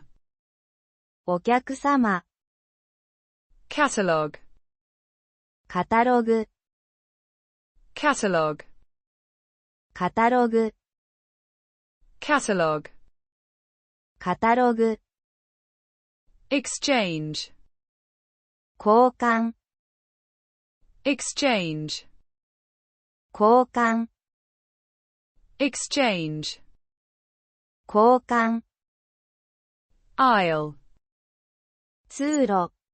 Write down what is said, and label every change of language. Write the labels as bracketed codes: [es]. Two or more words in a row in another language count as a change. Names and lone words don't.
[ja] お客様 [en] Catalog. [ja] カタログ [en] Catalog. [ja] カタログ [en] Catalog. [ja] カタログ [en] Exchange. [ja] 交換 [en] Exchange. [ja] 交換 [en] Exchange. [ja] 交換 [en] Aisle. [ja] 通路